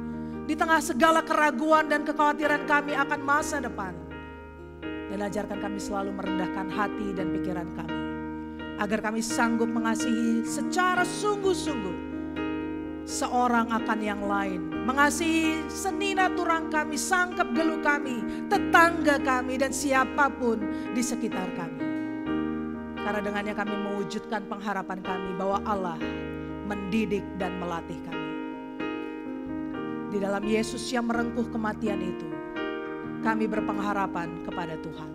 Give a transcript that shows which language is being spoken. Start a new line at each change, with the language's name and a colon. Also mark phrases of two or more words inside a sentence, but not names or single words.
Indonesian: Di tengah segala keraguan dan kekhawatiran kami akan masa depan. Dan ajarkan kami selalu merendahkan hati dan pikiran kami. Agar kami sanggup mengasihi secara sungguh-sungguh seorang akan yang lain. Mengasihi
Batak Karo: senina turang
Indonesian: kami,
Batak Karo: sangkep geluh
Indonesian: kami, tetangga kami dan siapapun di sekitar kami. Karena dengannya kami mewujudkan pengharapan kami bahwa Allah mendidik dan melatih kami. Di dalam Yesus yang merengkuh kematian itu, kami berpengharapan kepada Tuhan.